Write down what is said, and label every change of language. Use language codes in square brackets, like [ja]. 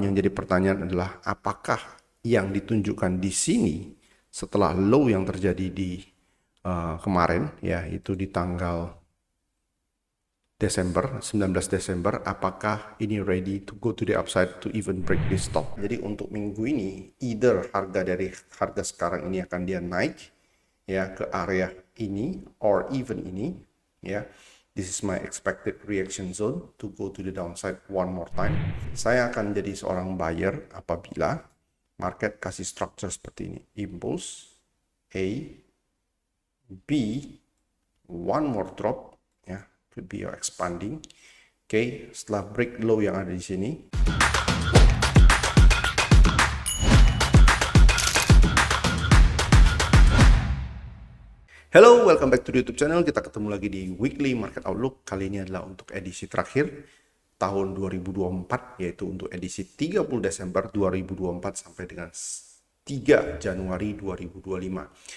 [id] Yang jadi pertanyaan adalah apakah yang ditunjukkan di sini setelah low yang terjadi di kemarin, ya itu di tanggal 19 Desember, apakah ini [en] ready to go to the upside to even break this top. [id] Jadi untuk minggu ini, either harga dari harga sekarang ini akan dia naik ya ke area ini or even ini ya. [en] This is my expected reaction zone to go to the downside one more time. [id] Saya akan jadi seorang buyer apabila market kasih structure seperti ini. [en] Impulse, A, B, one more drop, ya, could be your expanding. [id] Oke, setelah break low yang ada di sini. [en] Hello, welcome back to the YouTube channel. [id] Kita ketemu lagi di [en] Weekly Market Outlook. [id] Kali ini adalah untuk edisi terakhir tahun 2024, yaitu untuk edisi 30 Desember 2024 sampai dengan 3 Januari 2025.